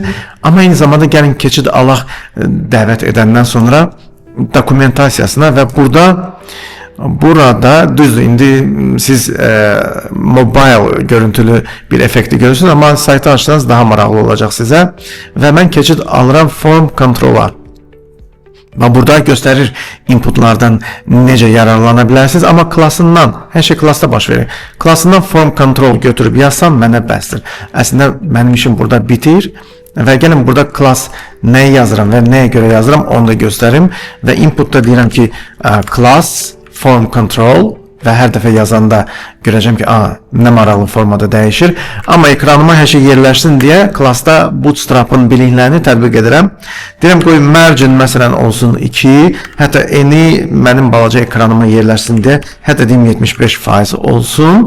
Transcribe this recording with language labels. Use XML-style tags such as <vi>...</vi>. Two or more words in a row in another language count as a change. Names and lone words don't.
<az>Amma eyni zamanda gəlin keçid alaq dəvət edəndən sonra dokumentasiyasına və burada düzdür, indi siz mobile görüntülü bir effekti görürsünüz, amma saytı açsanız daha maraqlı olacaq sizə və mən keçid alıram</az> <en>form control-</en> <az>a. Burada göstərir inputlardan necə yararlana bilərsiniz, amma klasından, hər şey klasda baş verir. Klasından</az> <en>form control</en> <az>götürüb yazsam mənə bəsdir. Əslində mənim işim burada bitir və gəlin burada class nəyi yazıram və nəyə görə yazıram onu da göstərim və inputda deyirəm ki,</az> <en>class form control</en> <az>və hər dəfə yazanda görəcəm ki, nə maraqlı formada dəyişir. Amma ekranıma hər şey yerləşsin deyə klassda bootstrap'ın biliklərini tətbiq edirəm. Deyirəm qoy margin məsələn olsun 2, hətta eni mənim balaca ekranıma yerləşsin deyə, hətta deyim 75% olsun.</az>